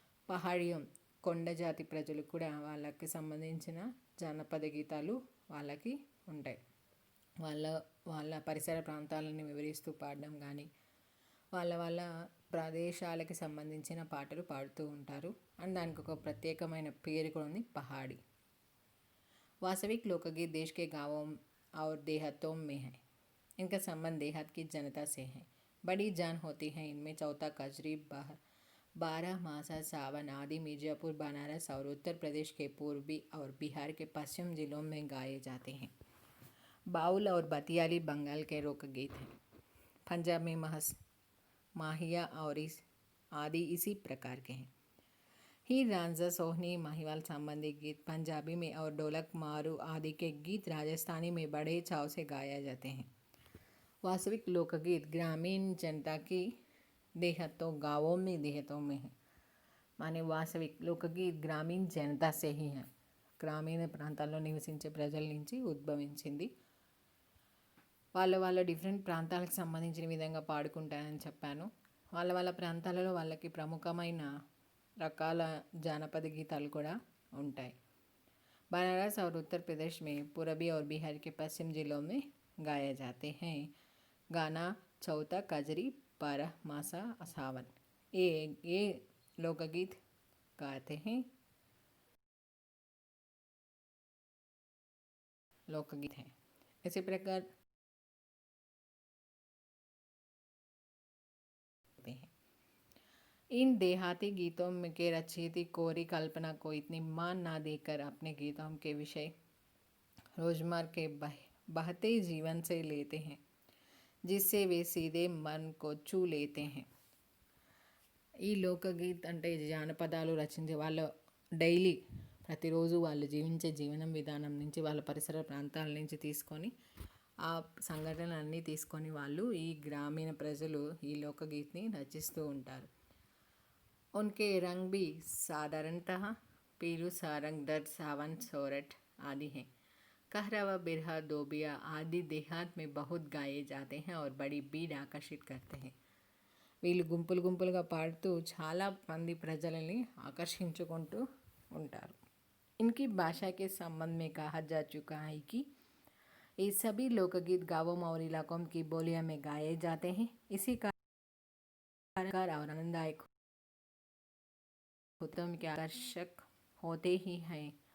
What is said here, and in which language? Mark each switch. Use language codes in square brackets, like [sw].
[te] పహాడియం కొండ జాతి ప్రజలు కూడా వాళ్ళకి సంబంధించిన జానపద గీతాలు వాళ్ళకి ఉంటాయి. వాళ్ళ వాళ్ళ పరిసర ప్రాంతాలను వివరిస్తూ పాడడం కానీ వాళ్ళ ప్రదేశాలకి సంబంధించిన పాటలు పాడుతూ ఉంటారు. అండ్ దానికి ఒక ప్రత్యేకమైన పేరు కూడా ఉంది, పహాడి. [hi] वास्तविक लोकगीत देश के गांवों और देहातों में है। इनका संबंध देहात की जनता से है। बड़ी जान होती है इनमें। चौथा, कजरी, बारह मासा, सावन आदि मिर्जापुर, बनारस और उत्तर प्रदेश के पूर्वी और बिहार के पश्चिम जिलों में गाए जाते हैं। बाउल और बतियाली बंगाल के लोकगीत हैं। पंजाब में माहिया और आदि इसी प्रकार के हैं। हीर रांझा, सोहनी, महिवाल संबंधी गीत पंजाबी में और ढोलक, मारू आदि के गीत राजस्थानी में बड़े चाव से गाया जाते हैं। वास्तविक लोकगीत ग्रामीण जनता की गाँवों में देहातों में है। माने वास्तविक लोकगीत గ్రామీణ జనతా से ही है. [te] గ్రామీణ ప్రాంతాల్లో నివసించే ప్రజల నుంచి ఉద్భవించింది. వాళ్ళ డిఫరెంట్ ప్రాంతాలకు సంబంధించిన విధంగా పాడుకుంటారని చెప్పాను. వాళ్ళ ప్రాంతాలలో వాళ్ళకి ప్రముఖమైన రకాల జానపద గీతాలు కూడా ఉంటాయి. [hi] बनारस और उत्तर प्रदेश में पूर्वी और बिहार के पश्चिम जिलों में गाए जाते हैं. गाना चौथा, कजरी, बारह मासा, सावन, ये लोकगीत गाते हैं. लोकगीत हैं. इसी प्रकार इन देहाती गीतों में के रचयिता कोरी कल्पना को इतनी मान ना देकर अपने गीतों के विषय रोजमर्रा के बहते जीवन से लेते हैं, जिससे वे सीधे मन को छू लेते हैं. [te] ఈ లోకగీత్ అంటే జానపదాలు రచించే వాళ్ళ డైలీ ప్రతిరోజు వాళ్ళు జీవించే జీవనం విధానం నుంచి, వాళ్ళ పరిసర ప్రాంతాల నుంచి తీసుకొని ఆ సంఘటనలన్నీ తీసుకొని వాళ్ళు ఈ గ్రామీణ ప్రజలు ఈ లోకగీత్ని రచిస్తూ ఉంటారు. [hi] उनके रंग भी साधारणतः पीलू, सारंग, दर्द, सावन, सोरठ आदि हैं. कहरावा, बिरहा, दोबिया आदि देहात में बहुत गाए जाते हैं और बड़ी भीड़ आकर्षित करते हैं. [te] వీళ్ళు గుంపులుగా పాడుతూ చాలా మంది ప్రజలని ఆకర్షించుకుంటూ ఉంటారు. [hi] इनकी भाषा के संबंध में कहा जा चुका है कि ये सभी लोकगीत गाँवों और इलाकों की बोलियों में गाए जाते हैं. इसी कारण और आनंददायक उत्तम के आकर्षक होते ही हैं.